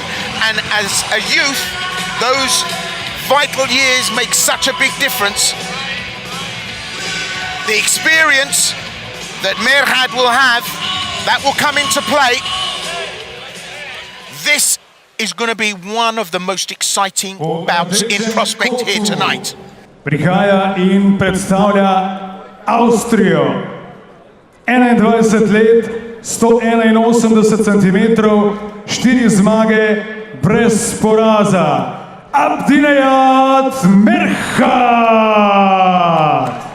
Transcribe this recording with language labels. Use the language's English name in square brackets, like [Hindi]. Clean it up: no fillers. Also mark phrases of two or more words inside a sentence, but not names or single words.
[English] And as a youth, those vital years make such a big difference. The experience that Merhar will have, that will come into play. This is going to be one of the most exciting bouts in prospect here tonight. [Slovenian] Prihaja in predstavlja Avstrijo. 21 let, 181 centimetrov, 4 zmage brez poraza. Abinejad Merhar.